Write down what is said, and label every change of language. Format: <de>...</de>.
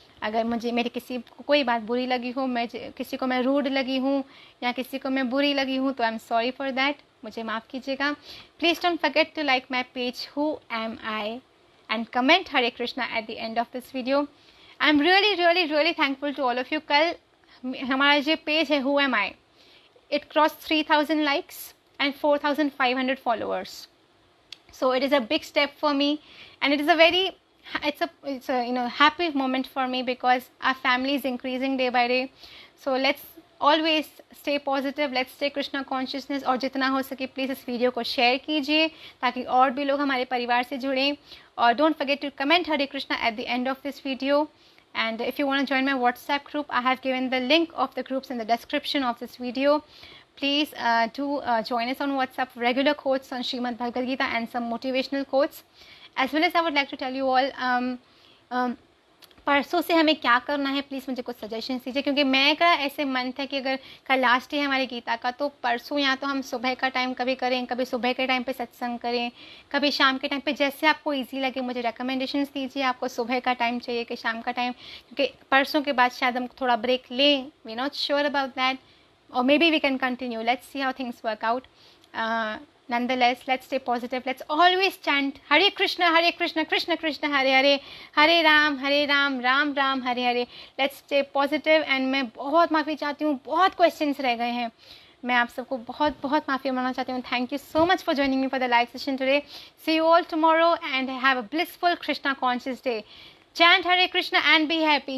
<hi>अगर मुझे मेरी किसी को कोई बात बुरी लगी हो, मैं किसी को मैं रूड लगी हूँ या किसी को मैं बुरी लगी हूँ, तो</hi> <en>I am sorry for that,</en> <hi>मुझे माफ़ कीजिएगा।</hi> <en>Please don't forget to like my page who am I and comment Hare Krishna at the end of this video. I am really really really thankful to all of you.</en> <hi>कल हमारा जो page है</hi> <en>Who am I, it crossed 3000 likes and 4500 followers, so it is a big step for me, and it is a very it's a happy moment for me because our family is increasing day by day. So let's always stay positive, let's stay Krishna consciousness,</en> <hi>और जितना हो सके please इस video को share कीजिए ताकि और भी लोग हमारे परिवार से जुड़ें।</hi> <en>और don't forget to comment Hare Krishna at the end of this video. And if you want to join my WhatsApp group, I have given the link of the groups in the description of this video. Please do join us on WhatsApp. Regular quotes on Srimad Bhagavad Gita and some motivational quotes. As well as I would like to tell you all,</en> <hi>परसों से हमें क्या करना है, please मुझे कुछ suggestion दीजिए, क्योंकि मैं का ऐसे मन था कि अगर कल लास्ट है हमारी गीता का, तो परसों या तो हम सुबह का टाइम कभी करें, कभी सुबह के टाइम पे सत्संग करें, कभी शाम के टाइम पे, जैसे आपको इजी लगे मुझे रिकमेंडेशंस दीजिए। आपको सुबह का टाइम चाहिए कि शाम का टाइम, क्योंकि परसों के बाद शायद हम थोड़ा ब्रेक लें,</hi> <en>We not sure about that, or maybe we can continue. Let's see how things work out. Nonetheless, let's stay positive. Let's always chant Hare Krishna, Krishna Krishna, Hare Hare, Hare Ram, Ram Ram, Hare Hare. Let's stay positive.</en> <hi>And मैं बहुत माफ़ी चाहती हूँ, बहुत questions रह गए हैं, मैं आप सबको बहुत बहुत माफ़ी मांगना चाहती हूँ।</hi> <en>Thank you so much for joining me for the live session today. See you all tomorrow and have a blissful Krishna conscious day. Chant Hare Krishna and be happy.</en>